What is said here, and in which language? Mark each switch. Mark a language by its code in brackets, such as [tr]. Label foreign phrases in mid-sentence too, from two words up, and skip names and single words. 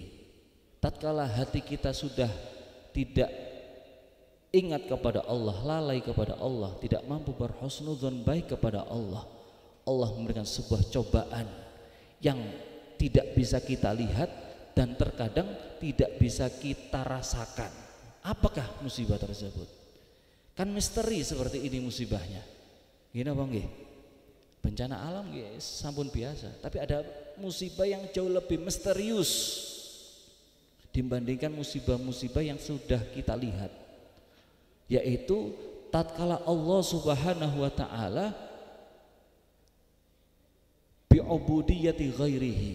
[id] Tatkala hati kita sudah tidak ingat kepada Allah, lalai kepada Allah, tidak mampu berhusnudzon baik kepada Allah, Allah memberikan sebuah cobaan yang tidak bisa kita lihat dan terkadang tidak bisa kita rasakan. Apakah musibah tersebut? Kan misteri seperti ini musibahnya. Gini apa nggih? Bencana alam [jv] nggih sampun [id] biasa, tapi ada musibah yang jauh lebih misterius dibandingkan musibah-musibah yang sudah kita lihat, yaitu tatkala [ar] الله سبحانه وتعالى بعبودية غيره.